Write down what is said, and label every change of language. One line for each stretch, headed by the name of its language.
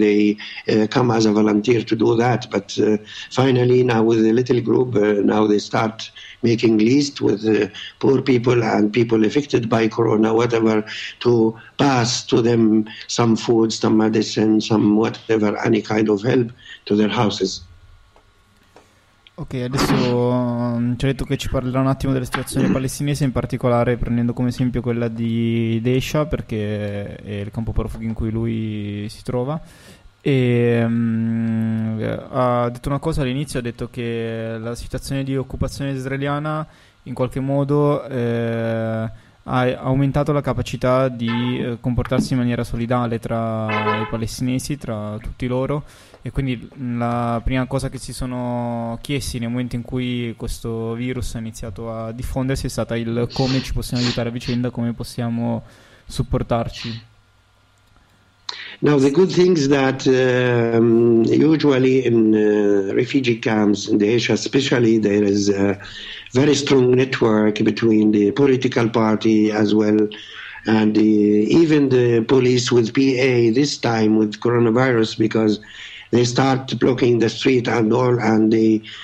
English: They come as a volunteer to do that, but finally now with a little group, now they start making lists with poor people and people affected by corona, whatever, to pass to them some food, some medicine, some whatever, any kind of help to their houses.
Italian: Ok, adesso ci ha detto che ci parlerà un attimo della situazione palestinese, in particolare prendendo come esempio quella di Deisha, perché è il campo profughi in cui lui si trova. E ha detto una cosa all'inizio, ha detto che la situazione di occupazione israeliana in qualche modo ha aumentato la capacità di comportarsi in maniera solidale tra i palestinesi, tra tutti loro. E quindi la prima cosa che si sono chiesti nel momento in cui questo virus ha iniziato a diffondersi è stata il come ci possiamo aiutare a vicenda, come possiamo supportarci.
English: Now the good thing is that usually in refugee camps in Asia especially there is a very strong network between the political party as well and even the police with PA this time with coronavirus, because they start blocking the street and all, and they,